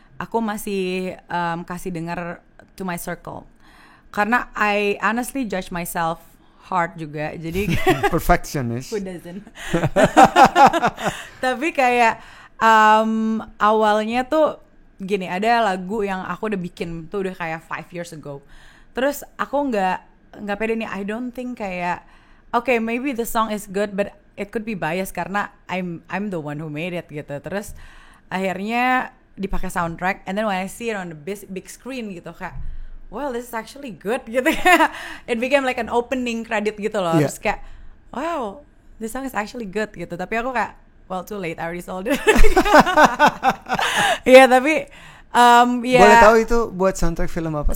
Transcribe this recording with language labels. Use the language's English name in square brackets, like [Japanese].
[Indonesian] Aku masih kasih dengar [English] to my circle. Karena I honestly judge myself hard [Indonesian] juga. Jadi [English] perfectionist. Who doesn't? [Indonesian] Tapi kayak awalnya tuh gini, ada lagu yang aku udah bikin tuh udah kayak [English] 5 years ago. [Indonesian] Terus aku nggak pede nih, [English] I don't think kayak okay, maybe the song is good but it could be biased karena I'm the one who made it gitu. [Indonesian] Terus akhirnya dipakai soundtrack, [English] and then when I see it on the big screen gitu kayak well, this is actually good gitu. It became like an opening credit gitu loh. Terus kayak wow, this song is actually good gitu. [Indonesian] Tapi aku kayak [English] well, too late, I already sold it. [Indonesian] Iya, tapi boleh tahu itu buat soundtrack film apa?